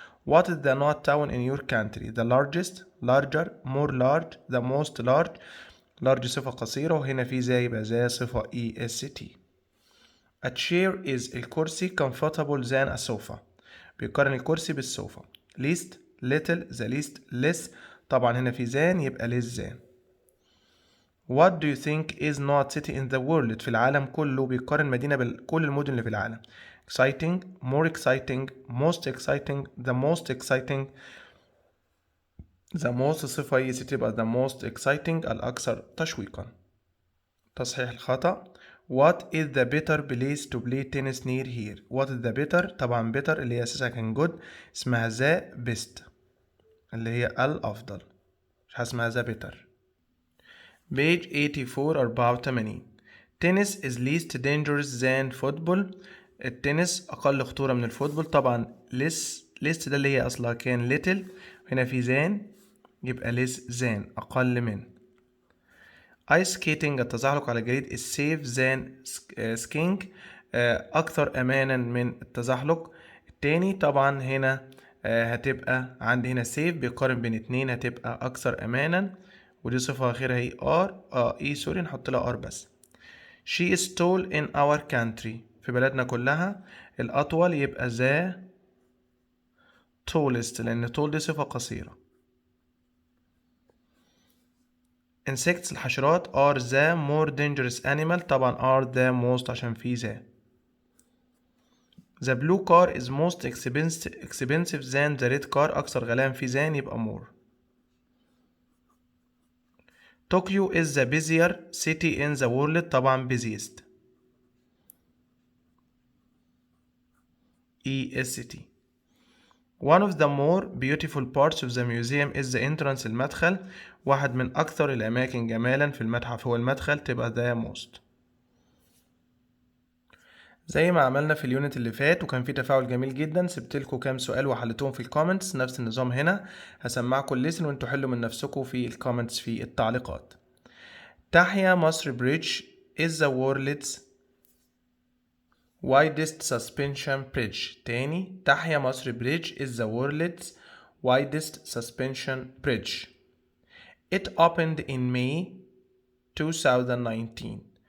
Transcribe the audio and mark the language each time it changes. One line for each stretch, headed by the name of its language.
English: what is the not town in your country the largest larger more large the most large large
Arabic: صفة قصيرة وهنا في زي يبقى زي صفة
English: est. a chair is الكرسي comfortable than a sofa
Arabic: بيقارن الكرسي بالسوفا.
English: least little the least less
Arabic: طبعا هنا في
English: than
Arabic: يبقى
English: less than. what do you think is not city in the world
Arabic: في العالم كله بيقارن مدينة بكل المدن اللي في العالم.
English: exciting more exciting most exciting the most exciting the most صفة هي تبقى the most exciting
Arabic: الأكثر تشويقا. تصحيح الخطأ.
English: what is the better place to play tennis near here what is the better طبعا better
Arabic: اللي هي أساسها كان
English: good اسمها the best
Arabic: اللي هي الأفضل، مش اسمها
English: the better. page 84 84 tennis is least dangerous than football
Arabic: التنس أقل خطورة من الفوتبول
English: طبعا less
Arabic: ده اللي هي أصلها كان
English: little هنا في than يبقى less than
Arabic: أقل من.
English: ice skating
Arabic: التزحلق على الجليد
English: is safe than skiing
Arabic: أكثر أمانا من التزحلق. التاني طبعا هنا هتبقى عندي هنا safe بيقارن بين اتنين هتبقى أكثر أمانا ودي صفة أخيرة هي r سوري نحط لها r بس.
English: she is tall in our country
Arabic: في بلدنا كلها الأطول يبقى
English: the tallest لأن tall
Arabic: دي صفة قصيرة
English: insects
Arabic: الحشرات
English: are the more dangerous animal، طبعا are the most
Arabic: عشان في
English: the. The blue car is most expensive than the red car،
Arabic: أكثر غلاء في
English: than يبقى more. Tokyo is the busier city in the world، طبعا busiest EST. One of the more beautiful parts of the museum is the entrance، المدخل.
Arabic: واحد من أكثر الأماكن جمالا في المتحف هو المدخل، تبقى the most. زي ما عملنا في اليونت اللي فات وكان في تفاعل جميل جدا، سبتلكوا كام سؤال وحلتهم في الكومنتس، نفس النظام هنا هسمعكم الليسن وانتوا حلوا من نفسكم في الكومنتس في التعليقات.
English: تحيا مصر bridge is the world's widest suspension bridge. تاني، تحيا مصر bridge is the world's widest suspension bridge. It opened in May 2019.